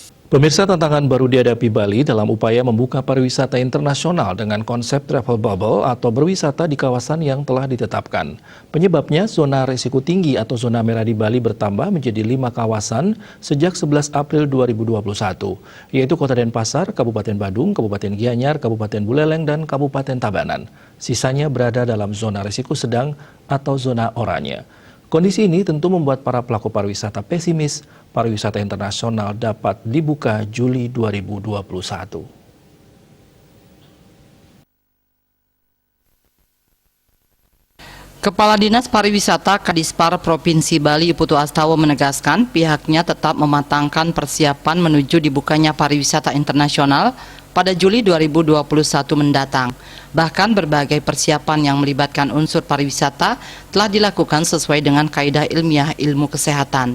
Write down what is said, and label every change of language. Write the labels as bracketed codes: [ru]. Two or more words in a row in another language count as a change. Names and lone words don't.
[id] Pemirsa, tantangan baru dihadapi Bali dalam upaya membuka pariwisata internasional dengan konsep [en] travel bubble [id] atau berwisata di kawasan yang telah ditetapkan. Penyebabnya, zona risiko tinggi atau zona merah di Bali bertambah menjadi 5 kawasan sejak 11 April 2021, yaitu Kota Denpasar, Kabupaten Badung, Kabupaten Gianyar, Kabupaten Buleleng, dan Kabupaten Tabanan. Sisanya berada dalam zona risiko sedang atau zona oranye. Kondisi ini tentu membuat para pelaku pariwisata pesimis pariwisata internasional dapat dibuka Juli 2021. Kepala Dinas Pariwisata Kadispar Provinsi Bali Putu Astawa menegaskan pihaknya tetap mematangkan persiapan menuju dibukanya pariwisata internasional pada Juli 2021 mendatang. Bahkan berbagai persiapan yang melibatkan unsur pariwisata telah dilakukan sesuai dengan kaidah ilmiah ilmu kesehatan.